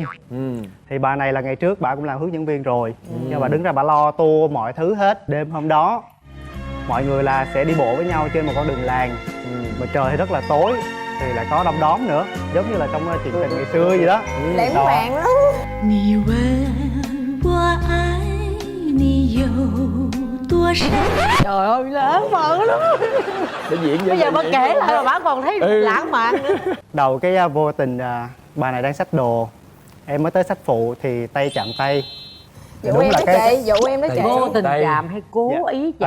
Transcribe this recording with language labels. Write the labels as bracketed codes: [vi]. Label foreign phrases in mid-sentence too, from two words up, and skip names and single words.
[vi] Thì bà này là ngày trước bà cũng làm hướng dẫn viên rồi. Nhưng bà đứng ra bà lo tour mọi thứ hết. Đêm hôm đó mọi người là sẽ đi bộ với nhau trên một con đường làng. Mà trời thì rất là tối thì lại có đom đóm nữa, giống như là trong chuyện tình ngày xưa vậy đó. Lãng Đó. mạn lắm. [zh] 你问我爱你有多深？ [vi] Trời ơi, lãng mạn lắm. Để diễn Bây giờ bà kể lại mà bà còn thấy lãng mạn nữa. Đầu cái vô tình bà này đang xách đồ, em mới tới xách phụ thì tay chạm tay. Dụ Đúng em là đó cái- chị, dụ em đó chị. Vô tình Đây. chạm hay cố Dạ. ý chạm?